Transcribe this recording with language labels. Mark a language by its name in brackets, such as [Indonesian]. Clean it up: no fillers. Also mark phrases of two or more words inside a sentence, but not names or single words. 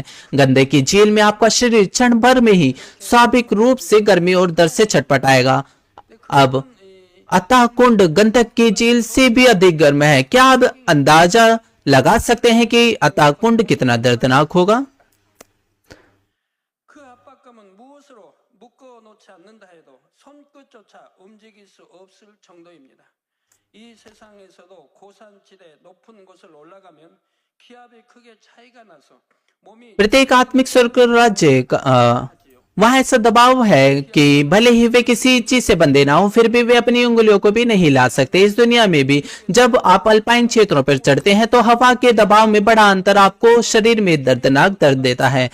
[Hindi] गंधक की झील में आपका शरीर क्षण भर में ही स्वाभाविक रूप से गर्मी और दर्द से छटपटाएगा। अब अतः कुंड गंधक की झील से भी अधिक गर्म है। क्या आप अंदाजा लगा सकते हैं कि अतः कुंड कितना दर्दनाक होगा? [Korean] 이 세상에서도 고산지대 높은 곳을 올라가면 기압이 크게 차이가 나서 몸이 [Hindi] प्रत्येक आत्मिक स्वर्ग राज्य वहां ऐसा दबाव है कि भले ही वे किसी चीज से बंधे ना हो, फिर भी वे अपनी उंगलियों को भी नहीं हिला सकते। इस दुनिया में भी जब आप अल्पाइन क्षेत्रों पर चढ़ते हैं तो हवा के दबाव में बड़ा अंतर आपको शरीर में दर्दनाक दर्द देता है।